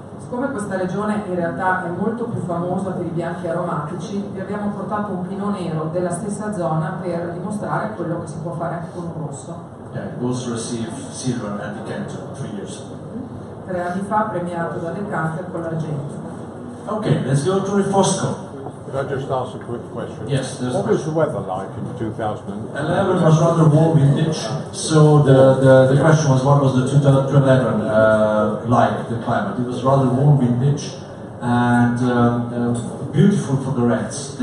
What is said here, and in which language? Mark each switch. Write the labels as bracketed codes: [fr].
[it] Siccome questa regione in realtà è molto più famosa per i bianchi aromatici, vi abbiamo portato un Pinot Nero della stessa zona per dimostrare quello che si può fare anche con un rosso. [en] Yeah, it also received silver at Decanter 3 years ago. [it] 3 anni fa premiato da Decanter con l'argento. [en] Okay, let's go to Refosco. Could I just ask a quick question? Yes, there's What a was the weather like in 2011? 11 was rather warm vintage, so the question was what was the 2011 like, the climate. It was rather warm vintage and beautiful for the reds.